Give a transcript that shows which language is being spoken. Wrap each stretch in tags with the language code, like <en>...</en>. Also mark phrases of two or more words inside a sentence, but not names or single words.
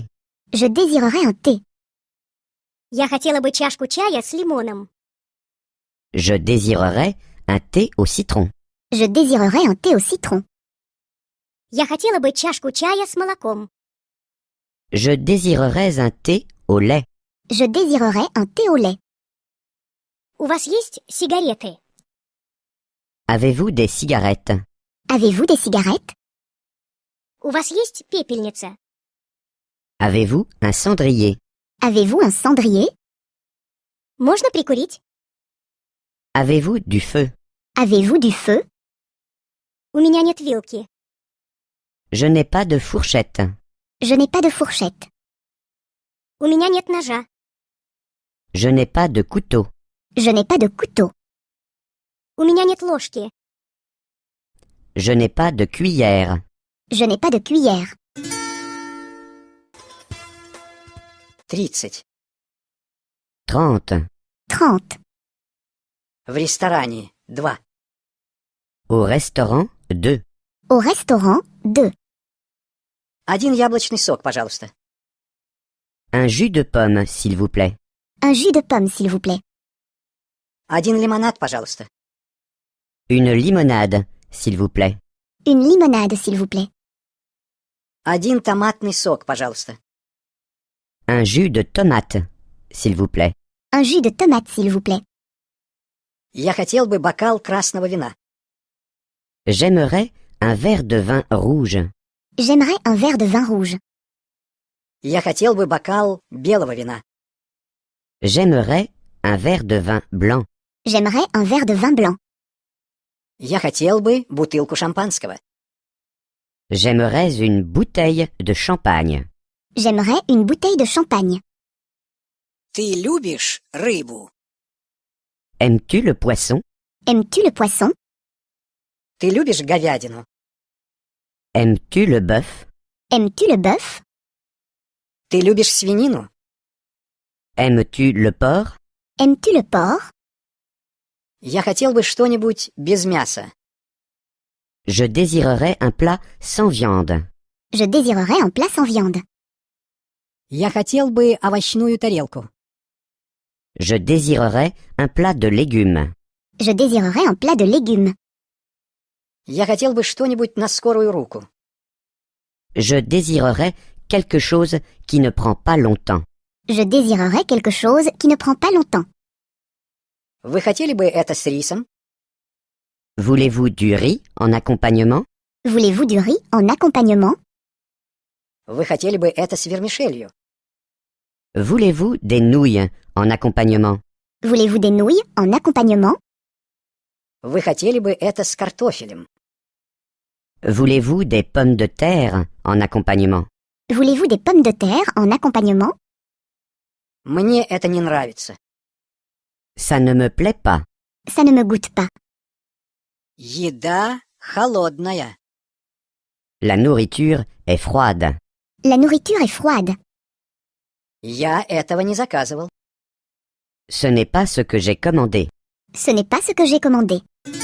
<fr>Je désirerais un thé.</fr> <ru>Я хотела бы чашку чая с лимоном.</ru> <fr>Je désirerais un thé au citron. Je désirerais un thé au citron.</fr> <ru>Я хотела бы чашку чая с молоком.</ru> <fr>Je désirerais un thé au lait. Je désirerais un thé au lait.</fr> <ru>У вас есть сигареты?</ru> <fr>Avez-vous des cigarettes? Avez-vous des cigarettes?</fr> <ru>У вас есть пепельница?</ru> <fr>Avez-vous un cendrier? Avez-vous un cendrier?</fr> <ru>Можно прикурить?</ru> <fr>Avez-vous du feu? Avez-vous du feu?</fr> <ru>У меня нет вилки.</ru> <fr>Je n'ai pas de fourchette. Je n'ai pas de fourchette.</fr> <ru>У меня нет ножа.</ru> <fr>Je n'ai pas de couteau. Je n'ai pas de couteau.</fr> <ru>У меня нет ложки.</ru> <fr>Je n'ai pas de cuillère. Je n'ai pas de cuillère. 30. 30. 30.</fr> <ru>В ресторане 2.</ru> <fr>Au restaurant 2. Au restaurant 2.</fr> <ru>Один яблочный сок, пожалуйста.</ru> <fr>Un jus de pomme, s'il vous plaît. Un jus de pomme, s'il vous plaît.</fr> <ru>Один лимонад, пожалуйста.</ru> <fr>Une limonade, s'il vous plaît. Une limonade, s'il vous plaît.</fr> <ru>Один томатный сок, пожалуйста.</ru> <fr>Un jus de tomate, s'il vous plaît. Un jus de tomate, s'il vous plaît.</fr> <ru>Я хотел бы бокал красного вина.</ru> <fr>J'aimerais un verre de vin rouge. J'aimerais un verre de vin rouge.</fr> <ru>Я хотел бы бокал белого вина.</ru> <fr>J'aimerais un verre de vin blanc. J'aimerais un verre de vin blanc.</fr> <ru>Я хотел бы бутылку шампанского.</ru> <fr>J'aimerais une bouteille de champagne. J'aimerais une bouteille de champagne.</fr> <ru>Ты любишь рыбу?</ru> <fr>Aimes-tu le poisson? Aimes-tu le poisson?</fr> <ru>Ты любишь говядину?</ru> <fr>Aimes-tu le bœuf? Aimes-tu le bœuf?</fr> <ru>Ты любишь свинину?</ru> <fr>Aimes-tu le porc? Aimes-tu le porc?</fr> <ru>Я хотел бы что-нибудь без мяса.</ru> <fr>Je désirerais un plat sans viande. Je désirerais un plat sans viande.</fr> <ru>Я хотел бы овощную тарелку.</ru> <fr>Je désirerais un plat de légumes. Je désirerais un plat de légumes.</fr> <ru>Я хотел бы что-нибудь на скорую руку.</ru> <fr>Je désirerais quelque chose qui ne prend pas longtemps. Je désirerais quelque chose qui ne prend pas longtemps.</fr> <ru>Вы хотели бы это с рисом?</ru> <fr>Voulez-vous du riz en accompagnement? Voulez-vous du riz en accompagnement?</fr> <ru>Вы хотели бы это с вермишелью?</ru> <fr>Voulez-vous des nouilles en accompagnement? Voulez-vous des nouilles en accompagnement?</fr> <ru>Вы хотели бы это с картофелем?</ru> <fr>Voulez-vous des pommes de terre en accompagnement? Voulez-vous des pommes de terre en accompagnement?</fr> <ru>Мне это не нравится.</ru> <fr>Ça ne me plaît pas. Ça ne me goûte pas.</fr> <ru>Еда холодная.</ru> <fr>La nourriture est froide. La nourriture est froide.</fr> <ru>Я этого не заказывал.</ru> <fr>Ce n'est pas ce que j'ai commandé. Ce n'est pas ce que j'ai commandé.</fr>